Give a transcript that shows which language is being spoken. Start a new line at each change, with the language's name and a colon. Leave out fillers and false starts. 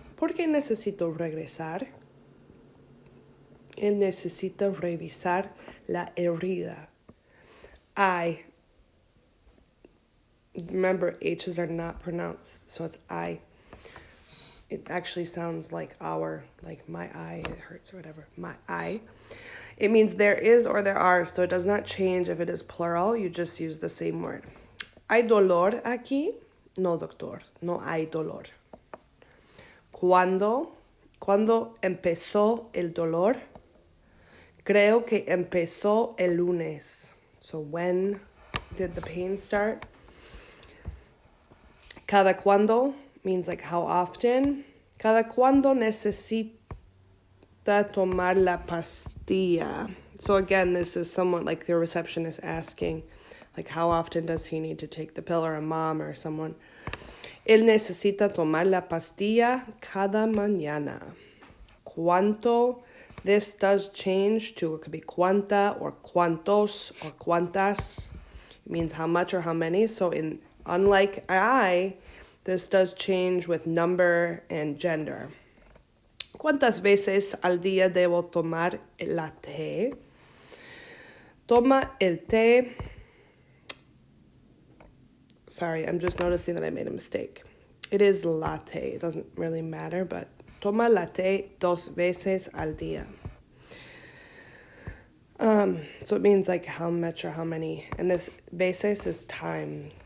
Spanish: ¿Por qué necesito regresar? Él necesita revisar la herida. I.
English: Remember, H's are not pronounced, so it's I. It actually sounds like like my eye, it hurts or whatever. My eye. It means there is or there are, so it does not change if it is plural. You just use the same word.
Spanish: ¿Hay dolor aquí? No, doctor, no hay dolor. ¿Cuándo empezó el dolor? Creo que empezó el lunes.
English: So when did the pain start? Cada cuándo means like how often.
Spanish: Cada cuándo necesita tomar la pastilla.
English: So again, this is somewhat like the receptionist asking, like how often does he need to take the pill, or a mom or someone.
Spanish: Él necesita tomar la pastilla cada mañana.
English: ¿Cuánto? This does change to, it could be cuánta or cuántos or cuántas. It means how much or how many. So unlike I, this does change with number and gender.
Spanish: ¿Cuántas veces al día debo tomar la té? Toma el té.
English: Sorry, I'm just noticing that I made a mistake. It is latte. It doesn't really matter, but
Spanish: toma la té 2 veces al día.
English: So it means like how much or how many. And this veces is time.